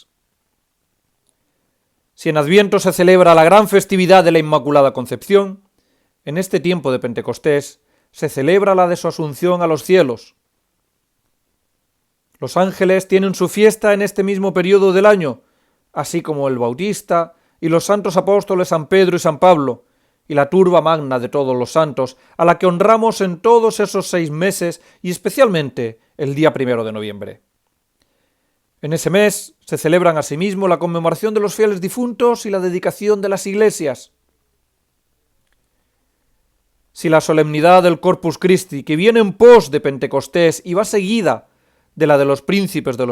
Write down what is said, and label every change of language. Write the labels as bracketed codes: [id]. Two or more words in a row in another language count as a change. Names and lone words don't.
[es] Si en Adviento se celebra la gran festividad de la Inmaculada Concepción, en este tiempo de Pentecostés se celebra la de su asunción a los cielos. Los ángeles tienen su fiesta en este mismo periodo del año, así como el Bautista y los santos apóstoles San Pedro y San Pablo, y la turba magna de todos los santos, a la que honramos en todos esos 6 meses y especialmente el día 1 de noviembre. En ese mes se celebran asimismo la conmemoración de los fieles difuntos y la dedicación de las iglesias. Si la solemnidad del Corpus Christi, que viene en pos de Pentecostés y va seguida de la de los príncipes de